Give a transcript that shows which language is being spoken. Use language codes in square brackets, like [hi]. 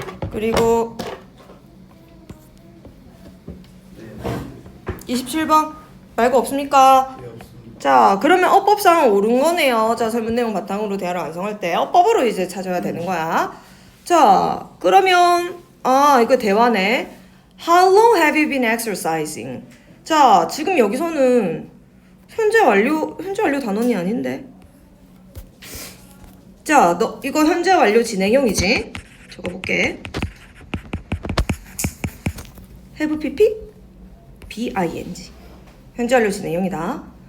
[ko] 그리고 27번 말고 없습니까? 자, 그러면 어법상 옳은 거네요. 자, 설문 내용 바탕으로 대화를 완성할 때 어법으로 이제 찾아야 되는 거야. 자, 그러면 이거 대화네. [en] How long have you been exercising? [ko] 자, 지금 여기서는 현재 완료 단원이 아닌데. 자, 너 이거 현재 완료 진행형이지? 적어볼게. have pp bing. 현재 완료 진행형이다.